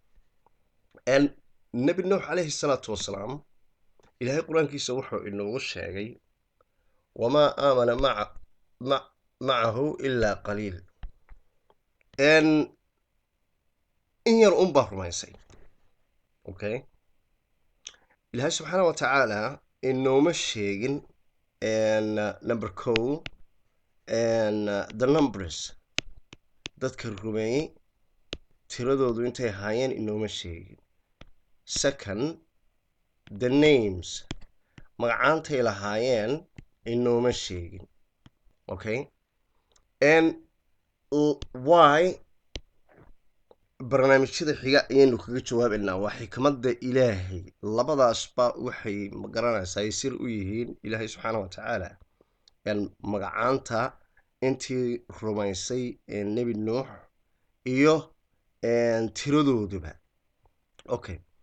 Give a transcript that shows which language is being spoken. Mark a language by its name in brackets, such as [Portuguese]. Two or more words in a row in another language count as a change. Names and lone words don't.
[Somali] nebi nuux [Arabic] عليه الصلاة والسلام [Somali] ilaahay qur-aankiisa wuxuu inoogu sheegay [Arabic] وما آمن معه إلا قليل [Somali] in yar unbaa rumaysay okay ilaahay [Arabic] سبحانه وتعالى [Somali] inooma sheegin number kow [English] the numbers [Somali] dadka rumeeyey tiradoodu intay ahaayeen inooma sheegin [English] second the names [Somali] magacaantay lahaayeen inooma sheegin [English] okay and why [Somali] barnaamijyada xiga ayaynu kaga jawaabaynaa waa xikmadda ilaahay labadaasba waxay ma garanaysaa ay sir u yihiin ilaahay [Arabic] سبحانه وتعالى [Somali] magacaanta intii rumaysay nebi nuux iyo tiradooduba okay